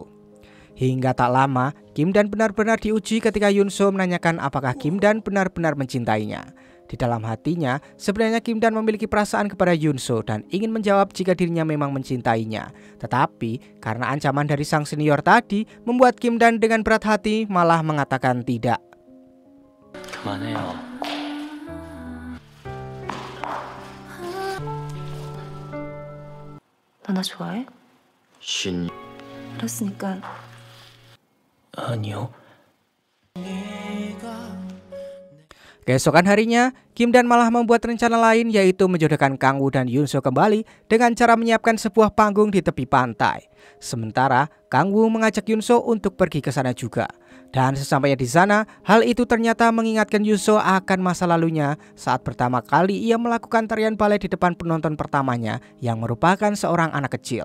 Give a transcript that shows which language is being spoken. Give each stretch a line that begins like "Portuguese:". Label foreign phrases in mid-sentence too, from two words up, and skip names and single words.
Indonesian: Hingga tak lama, Kim Dan benar-benar diuji ketika Yunso menanyakan apakah Kim Dan benar-benar mencintainya. Di dalam hatinya, sebenarnya Kim Dan memiliki perasaan kepada Yunso dan ingin menjawab jika dirinya memang mencintainya. Tetapi karena ancaman dari sang senior tadi, membuat Kim Dan dengan berat hati malah mengatakan tidak.
Korean: 그만해요. 너 나 좋아해? 신 알았으니까 아니요.
Indonesian: Keesokan harinya, Kim Dan malah membuat rencana lain, yaitu menjodohkan Kang Woo dan Yunso kembali dengan cara menyiapkan sebuah panggung di tepi pantai. Sementara Kang Woo mengajak Yunso untuk pergi ke sana juga. Dan sesampainya di sana, hal itu ternyata mengingatkan Yunso akan masa lalunya saat pertama kali ia melakukan tarian balet di depan penonton pertamanya yang merupakan seorang anak kecil.